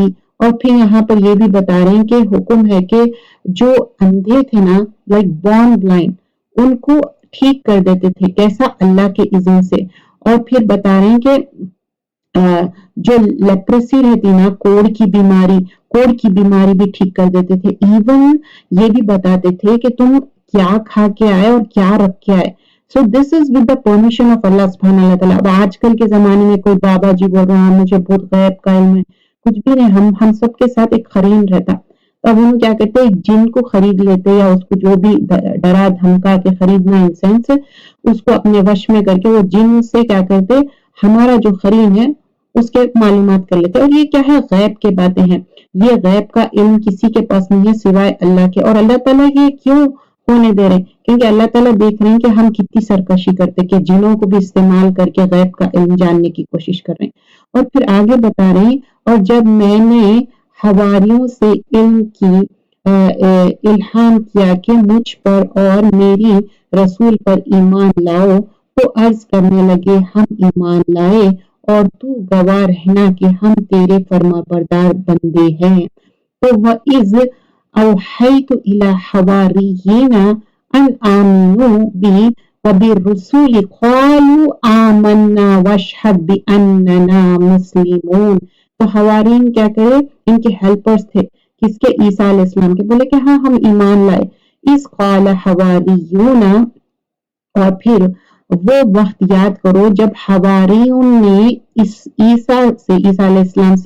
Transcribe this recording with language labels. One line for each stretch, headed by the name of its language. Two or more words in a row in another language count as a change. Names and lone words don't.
Urdu: اور پھر یہاں پر یہ بھی بتا رہے ہیں کہ حکم ہے کہ جو اندھے تھے نا،
English: like born blind,
Urdu: ان کو ٹھیک کر دیتے تھے، کیسا؟ اللہ کے اذن سے۔ اور پھر بتا رہے ہیں کہ جو لیپریسی رہتی نا، کوڑ کی بیماری بھی ٹھیک کر دیتے تھے۔ ایون یہ بھی بتاتے تھے کہ تم کیا کھا کے آئے اور کیا رکھ کے آئے۔
English: So this is with the permission of Allah
Arabic: سبحانہ اللہ تعالیٰ۔
Urdu: اب آج کل کے زمانے میں کوئی بابا جی بول رہا ہے مجھے بہت غیب کا علم ہے، کچھ بھی نہیں، ہم سب کے ساتھ ایک قرین رہتا۔ تو اب ہم کیا کرتے ہیں؟ جن کو خرید لیتے، یا اس کو جو بھی ڈرا دھمکا کے خریدنا انسینس، اس کو اپنے وش میں کر کے وہ جن سے کیا کرتے؟ ہمارا جو قرین ہے اس کے معلومات کر لیتے۔ اور یہ کیا ہے؟ غیب کے باتیں ہیں۔ یہ غیب کا علم کسی کے پاس نہیں ہے سوائے اللہ کے۔ اور اللہ تعالیٰ یہ کیوں ہونے دے رہے ہیں، کیونکہ اللہ تعالیٰ دیکھ رہے ہیں کہ ہم کتنی سرکشی کرتے، کہ جنوں کو بھی استعمال کرکے غیب کا علم جاننے کی کوشش کر رہے ہیں. اور پھر آگے بتا رہے ہیں، اور جب میں نے حواریوں سے علم کی الہام کیا کہ مجھ پر اور میری رسول پر ایمان لاؤ، تو عرض کرنے لگے ہم ایمان لائے، اور تو گواہ رہنا کہ ہم تیرے فرمانبردار بندے ہیں.
Arabic: तो و إذ أوحيت إلى الحواريين أن آمنوا بي وبالرسول قالوا آمنا واشهد بأننا مسلمون.
Urdu: تو حواریین کیا کرے، انکے ہیلپرز تھے، کسکے? عیسیٰ علیہ السلام کے۔ بولے کہ ہاں ہم ایمان لائے.
Arabic: إذ قال الحواريون,
Urdu: اور پھر وہ وقت یاد کرو جب حواریوں نے اس عیسیٰ علیہ السلام سے